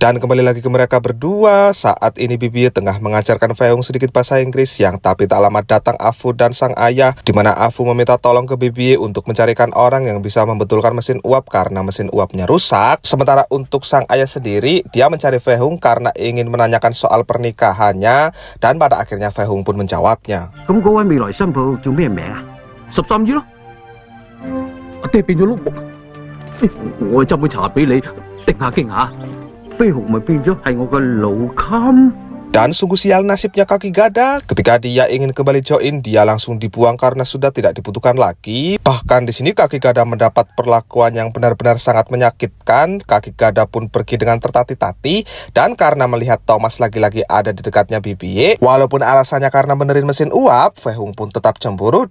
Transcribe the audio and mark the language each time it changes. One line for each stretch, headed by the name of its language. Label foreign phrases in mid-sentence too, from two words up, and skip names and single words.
Indonesian: Dan kembali lagi ke mereka berdua, saat ini BBY tengah mengajarkan Fehung sedikit bahasa Inggris, yang tapi tak lama datang Afu dan sang ayah, di mana Afu meminta tolong ke BBY untuk mencarikan orang yang bisa membetulkan mesin uap karena mesin uapnya rusak. Sementara untuk sang ayah sendiri, dia mencari Fehung karena ingin menanyakan soal pernikahannya, dan pada akhirnya Fehung pun menjawabnya.
Cantonese: 未來新抱叫咩名啊？13姨咯，阿爹變咗碌木，我斟杯茶俾你，定下驚下。飛鴻咪變咗係我個老襟。
Indonesian: Dan sungguh sial nasibnya kaki gada. Ketika dia ingin kembali join, dia langsung dibuang karena sudah tidak dibutuhkan lagi. Bahkan di sini kaki gada mendapat perlakuan yang benar-benar sangat menyakitkan. Kaki gada pun pergi dengan tertati-tati, dan karena melihat Thomas lagi-lagi ada di dekatnya BBY, walaupun alasannya karena benerin mesin uap, Fehung pun tetap cemburu.